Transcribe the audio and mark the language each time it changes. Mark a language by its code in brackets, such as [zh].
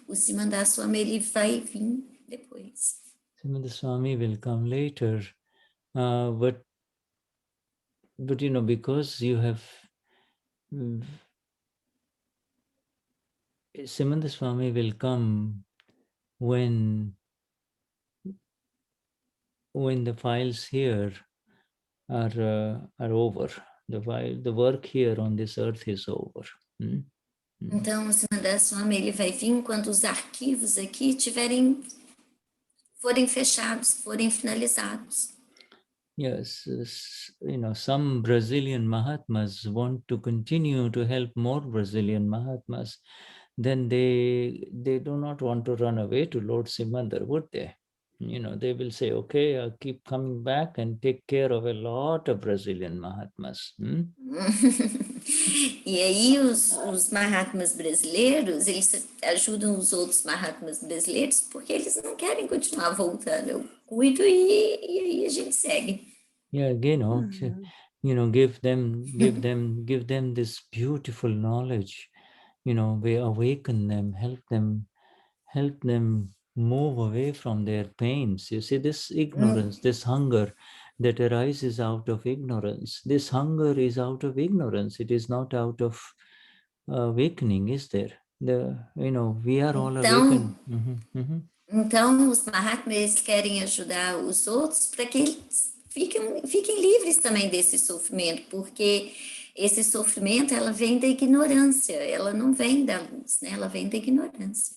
[pt] O Simandar Swami, ele vai vir depois. [en] Simandar Swami will come later, but because you have Simandar Swami will come when the files here are over. The work here on this earth is over. [pt] Então, o Simandar Swami, ele vai vir quando os arquivos aqui forem fechados, forem finalizados. [en] Yes, some Brazilian Mahatmas want to continue to help more Brazilian Mahatmas. Then they do not want to run away to Lord Simandar, would they? They will say, okay, I'll keep coming back and take care of a lot of Brazilian Mahatmas. [pt] E aí os Mahatmas brasileiros, eles ajudam os outros Mahatmas brasileiros porque eles não querem continuar voltando. Eu cuido e aí a gente segue. [en] Yeah, give them this beautiful knowledge. We awaken them, help them move away from their pains. You see, this ignorance, this hunger that arises out of ignorance. This hunger is out of ignorance. It is not out of awakening, is there? We are all awakened. [pt] Então, os Mahatmas, eles querem ajudar os outros para que eles fiquem livres também desse sofrimento, porque esse sofrimento, ela vem da ignorância, ela não vem da luz, né? Ela vem da ignorância.